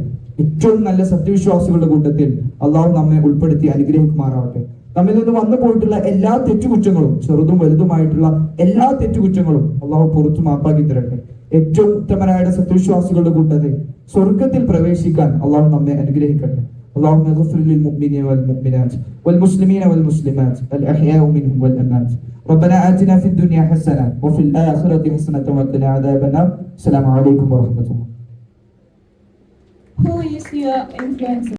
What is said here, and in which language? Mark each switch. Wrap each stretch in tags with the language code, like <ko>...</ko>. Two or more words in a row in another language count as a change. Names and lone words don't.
<ml>ഏറ്റവും നല്ല സത്യവിശ്വാസികളുടെ കൂട്ടത്തിൽ അള്ളാഹു നമ്മെ ഉൾപ്പെടുത്തി അനുഗ്രഹിക്കുമാറാവട്ടെ. നമ്മിൽ നിന്ന് വന്നു പോയിട്ടുള്ള എല്ലാ തെറ്റുകുറ്റങ്ങളും, ചെറുതും വലുതുമായിട്ടുള്ള എല്ലാ തെറ്റുകുറ്റങ്ങളും അള്ളാഹു പുറത്തു മാപ്പാക്കി തരട്ടെ. ഏറ്റവും ഉത്തമരായ സത്യവിശ്വാസികളുടെ കൂട്ടത്തിൽ സ്വർഗത്തിൽ പ്രവേശിക്കാൻ അള്ളാഹു നമ്മെ അനുഗ്രഹിക്കട്ടെ.</ml> <ar>اللهم اغفر للمؤمنين والمؤمنات والمسلمين والمسلمات الأحياء منهم والأموات. ربنا آتنا في الدنيا حسنة وفي الآخرة حسنة وقنا عذاب النار. السلام عليكم ورحمة الله.</ar> <en>Who is your influencer?</en>